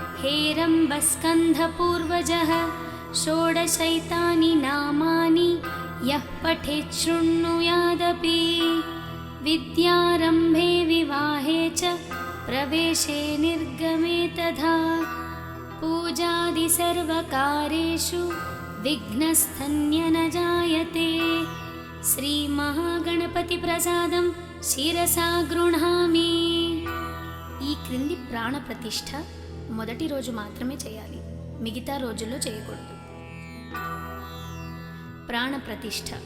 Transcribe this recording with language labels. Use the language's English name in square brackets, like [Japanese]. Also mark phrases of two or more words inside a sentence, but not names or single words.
[Sanskrit] हेरम्बस्कन्धपूर्वजः षोडशैतानि नामानि यः पठेत् शृणुयादपि विद्यारम्भे विवाहे च प्रवेशे निर्गमे तथा पूजादि सर्वकारेषु विघ्नस्तन्य न जायते। శ్రీమహాగణపతిప్రసాదం శిరసా గృహామి. [Telugu] ఈ క్రింది ప్రాణప్రతిష్ఠ మొదటి రోజు మాత్రమే చేయాలి, మిగతా రోజుల్లో చేయకూడదు. ప్రాణప్రతిష్ఠ.